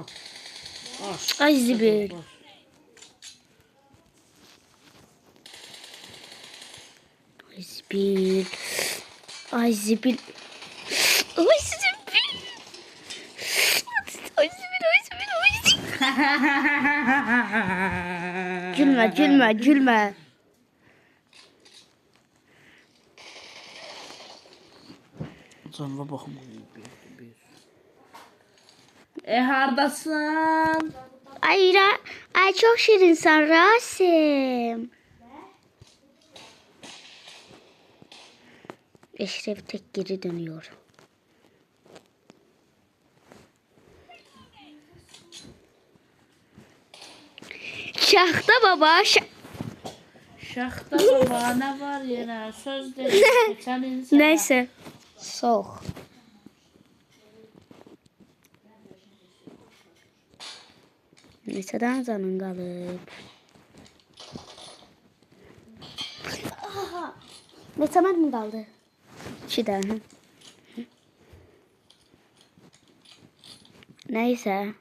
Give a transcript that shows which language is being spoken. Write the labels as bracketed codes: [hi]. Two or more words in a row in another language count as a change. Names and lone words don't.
[az] Aş. Ay zibil. Boz. Ay zibil. Ay zibil. Ay zibil. Ay zibil, ay zibil, ay zibil. [tr] Gülme, gülme, gülme. Canına bakım. [az] Hardasın? [tr] Ay, ay çok şirinsin Rasim. Eşref tek geri dönüyor. Şahta baba. Şaxta baba ne var yine söz dedi. Geçen insan. Neyse. Soğuk. [az] Neçədən canın qalıb? Neçə mərmin qaldı? 2 dənə. Neyse.